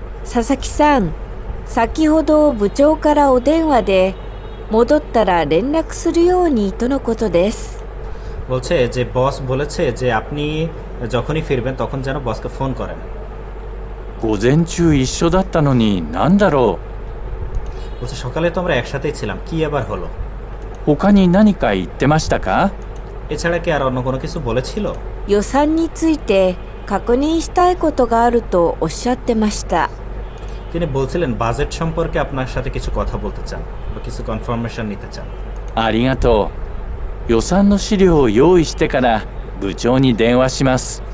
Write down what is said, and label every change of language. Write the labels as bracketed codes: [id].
[ja] 佐々木さん、先ほど部長からお電話で戻ったら連絡するようにとのことです。 [bn] বলছে যে বস বলেছে যে আপনি যখনই ফিরবেন তখন যেন বসকে ফোন করেন। [ja] 午前中一緒だったのに何だろ [bn] বলছে সকালে তো আমরা একসাথেই ছিলাম, কি আবার হলো? [ja] う。他に何か言ってましたか？ [bn] এছাড়া কি আর অন্য কোনো কিছু বলেছিল? [ja] 予算について確認したいことがあるとおっしゃってました。 [bn] তিনি বলছিলেন বাজেট সম্পর্কে আপনার সাথে কিছু কথা বলতে চান বা কিছু কনফার্মেশন নিতে চান। [ja] ありがとう。予算の資料を用意してから部長に電話します。